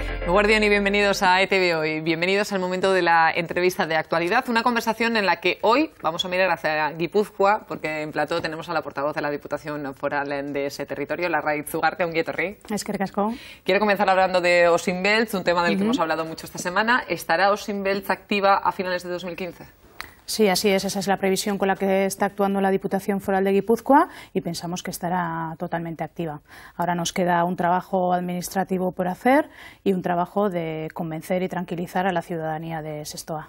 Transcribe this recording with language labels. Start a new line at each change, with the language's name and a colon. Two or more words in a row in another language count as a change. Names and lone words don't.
Spanish: Eguardión y bienvenidos a ETV Hoy. Bienvenidos al momento de la entrevista de actualidad, una conversación en la que hoy vamos a mirar hacia Guipúzcoa, porque en plató tenemos a la portavoz de la Diputación Foral de ese territorio,
Basque: Larraitz Ugarte, ongi etorri. Eskerrik asko.
Spanish: Quiero comenzar hablando de Osinbeltz, un tema del que hemos hablado mucho esta semana. ¿Estará Osinbeltz activa a finales de 2015? Sí, así es. Esa es la previsión con la que está actuando la Diputación Foral de Guipúzcoa y pensamos que estará totalmente activa. Ahora nos queda un trabajo administrativo por hacer y un trabajo de convencer y tranquilizar a la ciudadanía de Sestoa.